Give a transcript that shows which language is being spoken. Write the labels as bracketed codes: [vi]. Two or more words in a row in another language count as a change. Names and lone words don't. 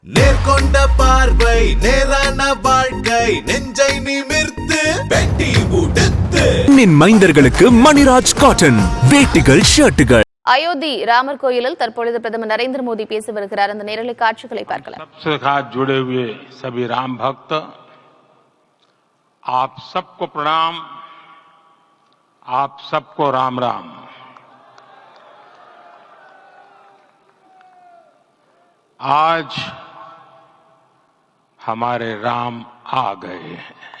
[ta] நேர்கொண்ட பார்வை நேரான வாழ்க்கை நெஞ்சை நிமிர்த்து வெட்டி உடுத்து மைந்தர்களுக்கு மணிராஜ் காட்டன் வேட்டிகள் ஷர்ட்டுகள். அயோத்தி ராமர் கோயிலில் தற்பொழுது பிரதமர் நரேந்திர மோடி பேசி வருகிறார். அந்த நேரலை காட்சிகளை பார்க்கலாம். [hi] सबसे खास जुड़े हुए सभी राम भक्त, आप सबको प्रणाम, आप सबको राम राम। आज हमारे राम आ गए हैं।